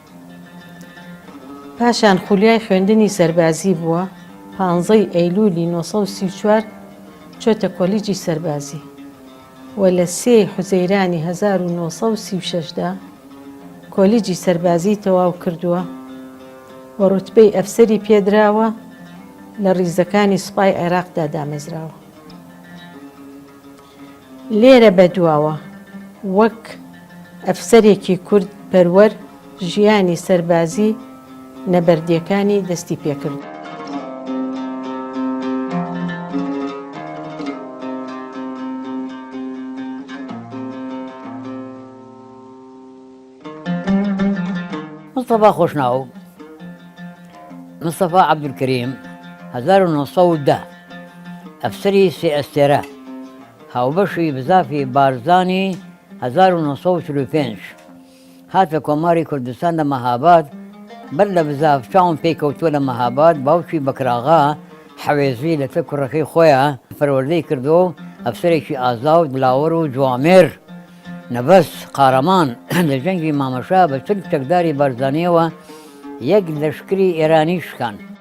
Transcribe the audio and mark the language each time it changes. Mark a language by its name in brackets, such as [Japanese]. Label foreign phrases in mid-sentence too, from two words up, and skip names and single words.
[Central Kurdish] پاشان خولیای خوێندنی سەربازی بووە 15 ئەیلولی 1934 چۆتە کۆلیجی سەربازی و لە 3 حوزەیرانی 1936دا کۆلیجی سەربازی تەواو کردووە و ڕوتبەی ئەفسەری پێدراوە لە ڕیزەکانی سوپای عێراقدا دامەزراوە. لێرە بەدواوە وەک ئەفسەرێکی کورد پەروەر ژیانی سەربازی نەبەردیەکانی دەستی پێکرد. مصطفى خوشناو مصطفى عبد الكريم 1910 ئەفسەری سێ ئەستێرە هاوبەشی بزافی بارزانی 1945 هاتە کۆماری کوردستان لە مەهاباد بەر لە بزاف چاوم پێکەوتووە لە مەهاباد باوکی بەکراغا حەوێزی لەسەر کوڕەکەی خۆیان فەروەردەی کردو و ئەفسەرێکی ئازا و دلاوەر و جوامێر نەبەس قارەمان لە جەنگی مامەشا بە چەند چەکداری بارزانیەوە یەک لەشکری ئێرانی شکان.